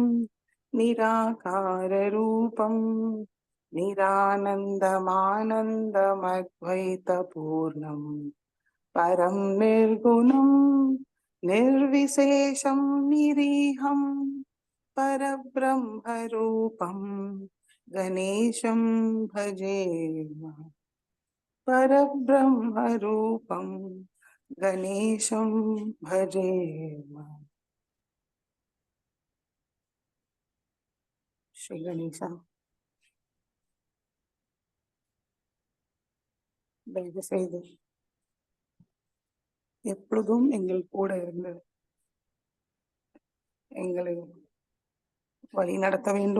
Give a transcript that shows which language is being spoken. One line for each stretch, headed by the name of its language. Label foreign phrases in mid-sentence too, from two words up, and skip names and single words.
Sanskrit: निराकाररूपं निरानन्दमानन्दमद्वैतपूर्णं परं निर्गुणं निर्विशेषं निरीहं परब्रह्मरूपं गणेशं भजे. परब्रह्मरूपं गणेशं भजे.
Tamil: ஸ்ரீ கணேசா, தயவு செய்து எப்பொழுதும் எங்கள் கூட இருந்து எங்களை வழி நடத்த வேண்டும்.